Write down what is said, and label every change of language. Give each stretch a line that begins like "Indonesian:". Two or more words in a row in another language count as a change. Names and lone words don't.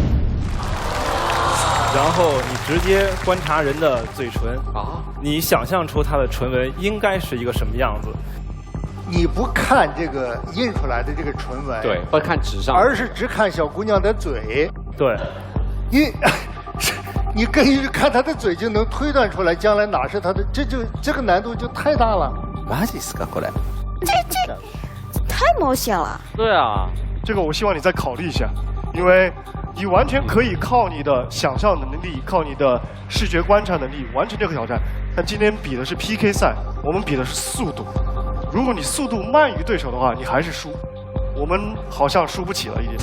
Chinese: 然后你直接观察人的嘴唇啊，你想象出他的唇纹应该是一个什么样子。你不看这个印出来的这个唇纹，对，不看纸上，而是只看小姑娘的嘴，对，你根据看她的嘴就能推断出来将来哪是她的，这个难度就太大了。
Japanese: マジですかこれ？
Chinese: 这太冒险了。对啊，这个我希望你再考虑一下，因为你完全可以靠你的想象能力，靠你的视觉观察能力完成这个挑战。但今天比的是 PK 赛，我们比的是速度。如果你速度慢于对手的话，你还是输。我们好像输不起了一点。